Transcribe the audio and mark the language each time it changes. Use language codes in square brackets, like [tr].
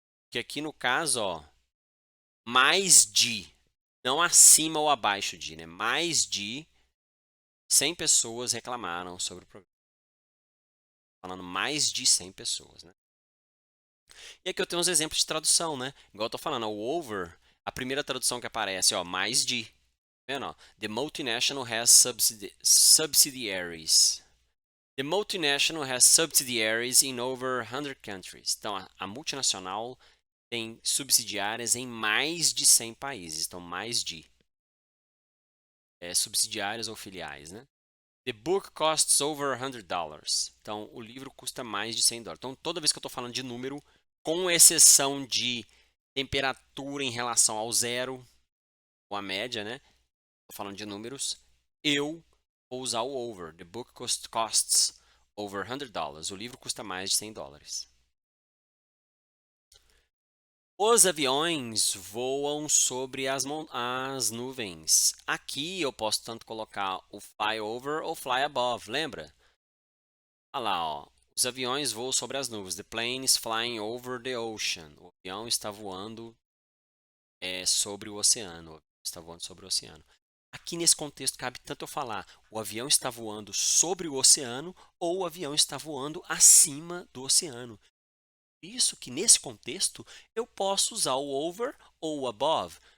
[pt] Que aqui no caso, ó, mais de, não acima ou abaixo de, né? Mais de 100 pessoas reclamaram sobre o programa. Falando mais de 100 pessoas, né? E aqui eu tenho uns exemplos de tradução, né? Igual eu tô falando, o over, a primeira tradução que aparece, ó, mais de. Tá vendo, ó? [en] The multinational has subsidiaries. The multinational has subsidiaries in over 100 countries. [pt] Então, a multinacional tem subsidiárias em mais de 100 países. Então, mais de. Subsidiárias ou filiais, né? [en] The book costs over $100. [pt] Então, o livro custa mais de $100. Então, toda vez que eu estou falando de número, com exceção de temperatura em relação ao zero, ou a média, né? Estou falando de números, eu vou usar o over. [en] The book costs over $100. [pt] O livro custa mais de $100. Os aviões voam sobre as nuvens. Aqui eu posso tanto colocar o fly over ou fly above, lembra? Olha lá, ó. Os aviões voam sobre as nuvens. [en] The plane is flying over the ocean. [pt] O avião está voando sobre o oceano. O avião está voando sobre o oceano. Aqui nesse contexto cabe tanto eu falar o avião está voando sobre o oceano ou o avião está voando acima do oceano. Isso que nesse contexto eu posso usar o over ou o above.